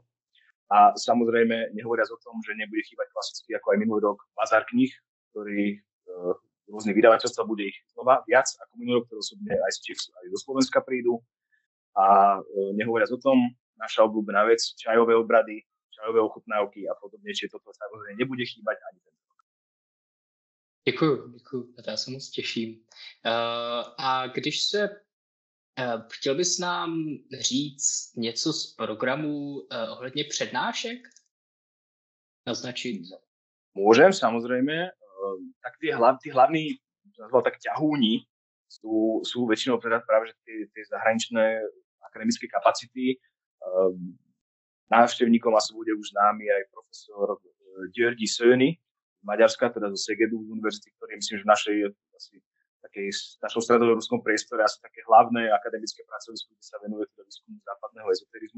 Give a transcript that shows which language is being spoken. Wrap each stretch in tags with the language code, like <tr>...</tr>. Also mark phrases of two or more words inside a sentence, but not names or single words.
<sk>A samozrejme, nehovoriac o tom, že nebude chýbať klasicky, ako aj minulý rok, bazár kníh, ktorý rôzne vydavateľstva, bude ich znova viac ako minulý rok, ktoré osobne aj z Čech, aj zo Slovenska prídu. A nehovoriac o tom, naša obľúbená vec, čajové obrady, čajové ochutnávky a podobne, čiže toto samozrejme nebude chýbať ani ten rok.</sk> <cs>Děkuju, já se moc těším. A když se chtěl bys nám říct něco z programu ohledně přednášek? Naznačit?</cs> <sk>Môžem, samozrejme. Tak tí hlavní, nazval tak ťahúni, sú väčšinou práve tie zahraničné akademické kapacity. Návštevníkom asi bude už známy aj profesor György Szöny z Maďarska, teda zo Segedu univerzity, ktorý myslím, že v našom stredoeurópskom priestore asi také hlavné akademické pracovisko, kde sa venuje teda výskumu západného ezoterizmu.</sk>